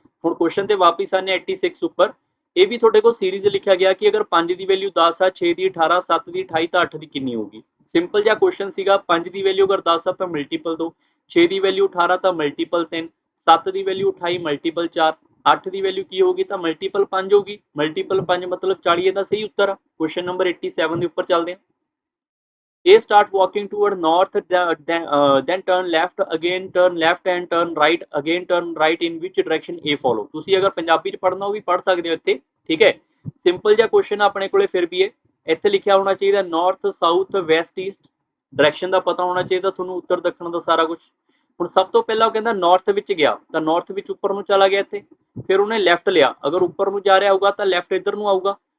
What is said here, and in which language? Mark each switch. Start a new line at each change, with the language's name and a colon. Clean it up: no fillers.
Punjabi: ਹੁਣ ਕੁਐਸਚਨ ਤੇ ਵਾਪਸ ਆਨੇ 86 ਉੱਪਰ। ਇਹ ਵੀ ਤੁਹਾਡੇ ਕੋਲ ਸੀਰੀਜ਼ ਲਿਖਿਆ ਗਿਆ ਕਿ ਅਗਰ 5 ਦੀ ਵੈਲਿਊ 10 ਆ, 6 ਦੀ 18, 7 ਦੀ 28 ਤਾਂ 8 ਦੀ ਕਿੰਨੀ ਹੋਊਗੀ। ਸਿੰਪਲ ਜਿਹਾ ਕੁਐਸਚਨ ਸੀਗਾ, 5 ਦੀ ਵੈਲਿਊ ਅਗਰ 10 ਆ ਤਾਂ ਮਲਟੀਪਲ 2, 6 ਦੀ ਵੈਲਿਊ 18 ਤਾਂ ਮਲਟੀਪਲ 3, 7 ਦੀ ਵੈਲਿਊ 28 ਮਲਟੀਪਲ 4, 8 ਦੀ ਵੈਲਿਊ ਕੀ ਹੋਗੀ ਤਾਂ ਮਲਟੀਪਲ 5 ਹੋਗੀ। ਮਲਟੀਪਲ 5 ਮਤਲਬ 40 ਦਾ ਸਹੀ ਉੱਤਰ ਆ। ਕੁਐਸਚਨ ਨੰਬਰ 87 ਦੇ ਉੱਪਰ ਚੱਲਦੇ ਆ।
English: A start walking toward north, then turn left, again turn left and turn right, again turn right, in which direction A follow।
Punjabi: ਤੁਸੀਂ ਅਗਰ ਪੰਜਾਬੀ ਚ ਪੜ੍ਹਨਾ ਉਹ ਵੀ ਪੜ੍ਹ ਸਕਦੇ ਹੋ ਇੱਥੇ, ਠੀਕ ਹੈ। ਸਿੰਪਲ ਜਿਹਾ ਕੁਐਸਚਨ ਆਪਣੇ ਕੋਲੇ ਫਿਰ ਵੀ ਹੈ, ਇੱਥੇ ਲਿਖਿਆ ਹੋਣਾ ਚਾਹੀਦਾ north south West East, direction ਦਾ ਪਤਾ ਹੋਣਾ ਚਾਹੀਦਾ ਤੁਹਾਨੂੰ, ਉੱਤਰ ਦੱਖਣ ਦਾ ਸਾਰਾ ਕੁਝ। ਹੁਣ ਸਭ ਤੋਂ ਪਹਿਲਾਂ ਉਹ ਕਹਿੰਦਾ ਨਾਰਥ ਵਿੱਚ ਗਿਆ, ਤਾਂ ਨਾਰਥ ਵਿੱਚ ਉੱਪਰ ਨੂੰ ਚਲਾ ਗਿਆ ਇੱਥੇ, ਫਿਰ ਉਹਨੇ ਲੈਫਟ ਲਿਆ, ਅਗਰ ਉੱਪਰ ਨੂੰ ਜਾ ਰਿਹਾ ਹੋਊਗਾ ਤਾਂ ਲੈਫਟ ਇੱਧਰ ਨੂੰ ਆਊਗਾ।